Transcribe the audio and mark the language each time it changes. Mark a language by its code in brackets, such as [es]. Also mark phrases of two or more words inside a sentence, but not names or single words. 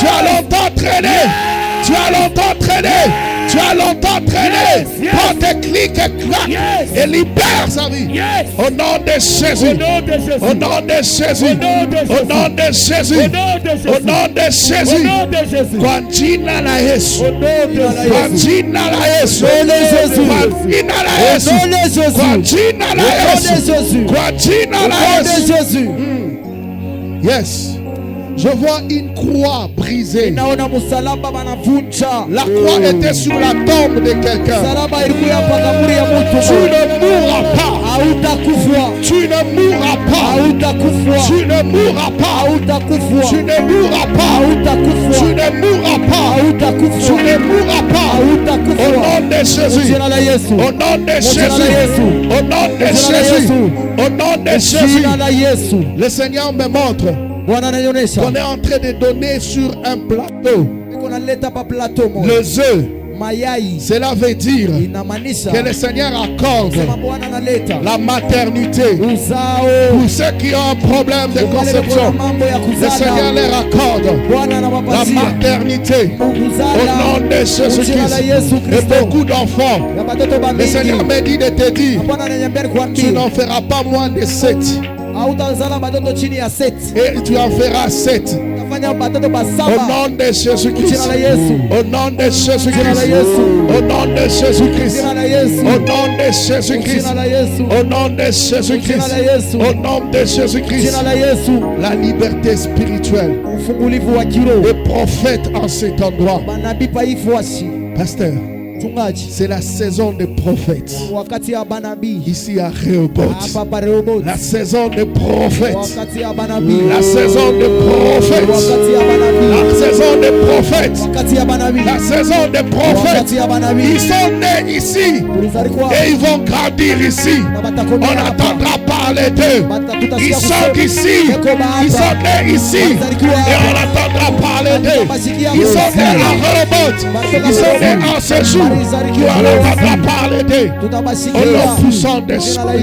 [fr] Tu as longtemps traîné. Yes. Tu as longtemps traîné. Yes. Tu as longtemps traîné. Yes. Prends tes clics et claques. Yes. Et libère sa vie. Yes. Au nom de Jésus. Au nom de Jésus. Au nom de Jésus. Au nom de Jésus. Au nom de Jésus. Au nom de Jésus. Au nom de Jésus. Au nom de Jésus. [sw] Kwa jina la Yesu. [fr] Au nom de Jésus. [sw] Kwa jina la Yesu. [fr] Au nom de Jésus. [sw] Kwa jina la [fr] Au [sw] Yesu. [fr] nom de Jésus. [sw] Kwa jina la [fr] Au nom [sw] Yesu. [fr] de Jésus. [sw] Kwa jina [fr] Au [sw] la [fr] nom de [sw] Yesu. [fr] Jésus. Yes. Je vois une croix brisée. [sw] Naona msalaba banavunja. [fr] La croix était sur la tombe de quelqu'un. [sw] Msalaba ilikuwa hapa kaburi ya mtu. [fr] Tu ne mourras pas. [sw] Hautakufa. [fr] Tu ne mourras pas. [sw] Hautakufa. [fr] Tu ne mourras pas. [sw] Hautakufa. [fr] Tu ne mourras pas. [sw] Hautakufa. [fr] Tu ne mourras pas. [sw] Hautakufa. [fr] Tu ne mourras pas. [sw] Hautakufa. [fr] Au nom de Jésus. [sw] Jina la Yesu. [fr] Au nom de [sw] Jina la [fr] Jésus. [sw] Yesu. [fr] Au nom de [sw] Jina la [fr] Jésus. [sw] Yesu. [fr] Au nom de Jésus. [sw] Jina la Yesu. [fr] Le Seigneur me montre [sw] Bwana ananionyesha. [fr] qu'on est en train de donner sur un plateau [sw] Niko naleta pa plateau moja. [fr] les œufs. [sw] Mayai. [fr] Cela veut dire [sw] Inamaanisha [fr] que le Seigneur accorde [sw] sema Bwana analeta [fr] la maternité [sw] uzao. [fr] pour ceux qui ont un problème de [sw] Wale kuna [fr] conception. [sw] mambo ya [fr] Le Seigneur [sw] kuzala. [fr] leur accorde [sw] Bwana [fr] la [sw] anawapatia [fr] maternité au [sw] kuzala. [fr] nom de [sw] Jina la [fr] Jésus-Christ. [sw] Yesu [fr] Et [sw] Kristo. [fr] beaucoup d'enfants. [sw] Na batoto [fr] Le [sw] bamingi. [fr] Seigneur me dit de te dire, [sw] Bwana ananiambia [fr] tu [sw] nikwambie [fr] n'en feras pas moins de 7. [sw] hautazala batoto chini ya 7. [fr] Et tu en feras 7. [sw] Utafanya batoto ba [fr] Au [sw] 7. [fr] nom de Jésus-Christ. [sw] Jina la Yesu. [fr] Au nom de [sw] Jina la [fr] Jésus-Christ. [sw] Yesu. [fr] Au nom de Jésus-Christ. [sw] Jina la Yesu. [fr] Au nom de Jésus-Christ. [sw] Jina la Yesu. [fr] Au nom de Jésus-Christ. [sw] Jina la Yesu. [fr] Au nom de Jésus-Christ. [sw] Jina la Yesu. [fr] La liberté spirituelle. [sw] Ufungulivu wa kiroho. [fr] Les prophètes en cet endroit. [sw] Manabii paifuasi. [fr] Pasteur, [sw] Mchungaji. [fr] c'est la saison des prophètes. [sw] Wakati ya manabii. [fr] Ici à Rehoboth. [sw] Hapa pa Rehoboth. [fr] La saison des prophètes. [sw] Wakati ya manabii. [fr] La saison des prophètes. [sw] Wakati ya manabii. [fr] La saison des prophètes. [sw] Wakati ya manabii. [fr] La saison des prophètes. [sw] Wakati ya manabii. [fr] Ils sont nés ici [sw] Tulizaliwa [fr] et ils vont grandir ici. [sw] na [fr] On [sw] batakomea hapa. [fr] n'attendra pas parler d'eux. Ils sont d'ici. Ils sont nés ici. Et on entendra parler d'eux. Ils sont nés à Rehoboth. Ils sont nés en ce jour. Et on entendra parler d'eux. Au nom puissant d'esprit.